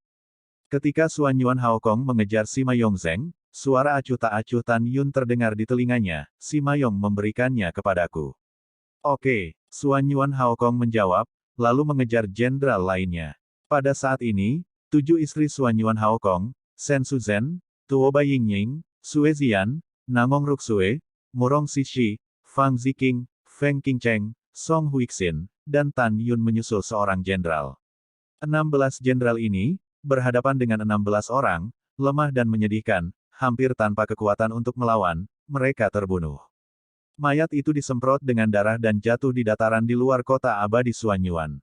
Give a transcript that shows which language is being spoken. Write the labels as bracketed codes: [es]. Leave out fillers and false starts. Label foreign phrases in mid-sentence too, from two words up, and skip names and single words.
[id] Ketika Suanyuan Haokong mengejar Sima Yongzheng, suara acuh tak acuh Tan Yun terdengar di telinganya, Sima Yong memberikannya kepadaku. Oke, Suanyuan Haokong menjawab, lalu mengejar jenderal lainnya. Pada saat ini, 7 istri Suanyuan Haokong, Sen Suzhen, Tuo Baiyingning, Sue Zian, Nangong Ruksue, Murong Sishi, Fang Ziqing, Feng Qingcheng, Song Huixin, dan Tan Yun menyusul seorang jenderal. 16 jenderal ini, berhadapan dengan 16 orang, lemah dan menyedihkan, hampir tanpa kekuatan untuk melawan, mereka terbunuh. Mayat itu disemprot dengan darah dan jatuh di dataran di luar kota abadi Suanyuan.